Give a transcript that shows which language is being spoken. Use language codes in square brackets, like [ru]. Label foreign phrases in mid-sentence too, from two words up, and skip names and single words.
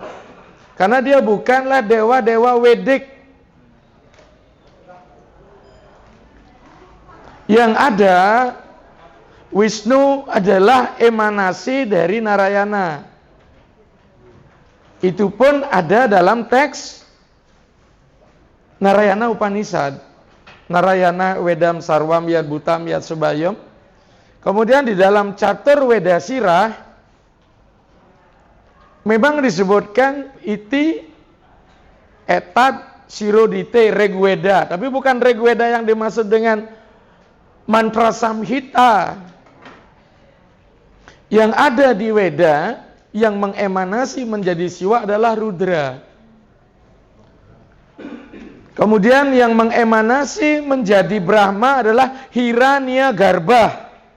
[id] Karena dia bukanlah dewa-dewa Wedik. Yang ada, Wisnu adalah emanasi dari Narayana. Itu pun ada dalam teks Narayana Upanishad. [sa] Narayana Wedam Sarwam Yad Bhutam Yad Subayam. [id] Kemudian di dalam Catur Weda Sirah memang disebutkan [sa] iti etat sirodite regweda, [id] tapi bukan regweda yang dimaksud dengan mantra samhita. Yang ada di Weda yang mengemanasi menjadi Siwa adalah Rudra. Kemudian yang mengemanasi menjadi Brahma adalah Hiranyagarbha.